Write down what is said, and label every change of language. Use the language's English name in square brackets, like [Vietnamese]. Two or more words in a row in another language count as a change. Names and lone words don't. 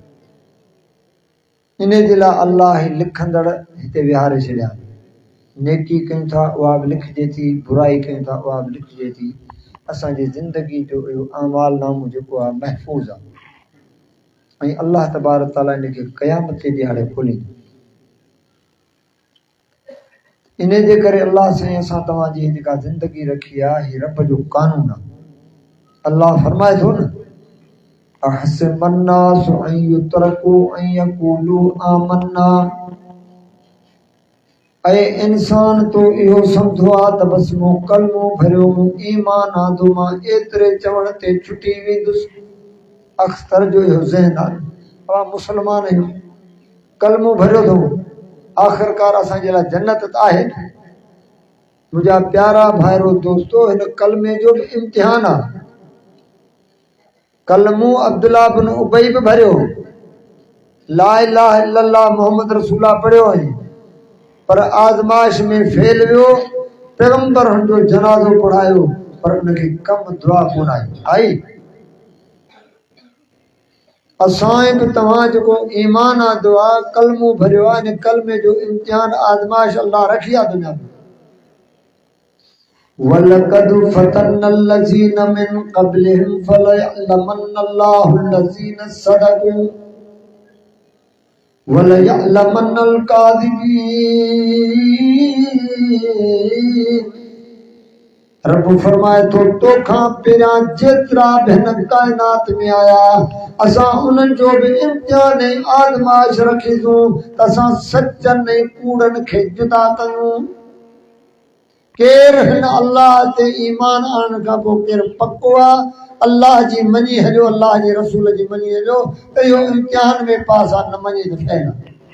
[Sindhi] इन जे लाइ अल्लाह ही लिखंदड़ हिते विहारे छॾिया नेकी कयूं था उहा बि लिखिजे थी बुराई कयूं था उहा बि लिखिजे थी असांजी ज़िंदगी जो इहो अमाल नामो जेको आहे महफ़ूज़ आहे ऐं अल्लाह तबारक ताला इनखे क़यामत जे ॾियारे खोलींदो इन जे करे अल्लाह साईं असां तव्हांजी जेका ज़िंदगी रखी आहे हीअ रब जो कानून आहे अल्लाह फरमाए थो न [Arabic] أحسب الناس أن يتركوا أن يقولوا آمنا [Sindhi] अय इंसान तो इहो समझो आ त बस मूं कलमो भरियो मूं ईमान आंदो मां एतिरे चवण ते छुटी वेंदुसि। अक्सर जो इहो ज़हन आहे अवां मुस्लमान आहियूं कलमो भरियो अथऊं आख़िरकार असांजे लाइ जन्नत त आहे न। मुंहिंजा प्यारा भाइरो दोस्तो हिन कलमे जो बि इम्तिहान आहे। कलमो अब्दुल्ला बिन उबई बि भरियो [Arabic] لا إله إلا الله محمد رسولا [Sindhi] पढ़ियो ऐं पर आज़माइश में फेल वियो पैगंबर जो जनाज़ो पढ़ायो पर उनखे कम दुआ कोन आई। असां बि तव्हां जेको ईमान आहे दुआ कलमो भरियो आहे इन कलमे जो इम्तिहान आज़माइश अल्लाह रखी आहे दुनिया में। [Arabic] ولقد فتنا الذين من قبلهم فليعلمن الله الذين صدقوا وليعلمن الكاذبين. [Sindhi] रब फरमाए तो तोखां पहिरियां जेतिरा बि हिन काइनात में आया असां उन्हनि जो बि इम्तिहान ऐं आज़माइश रखीसूं त असां सचनि ऐं कूड़नि खे जुदा कयूं। केर हिन अल्लाह ते ईमान आणण खां पोइ केर पको आहे अल्लाह जी मञी हलियो अल्लाह जे रसूल जी मञी हलियो त इहो इम्तिहान में पास आहे न मञी त फेल आहे।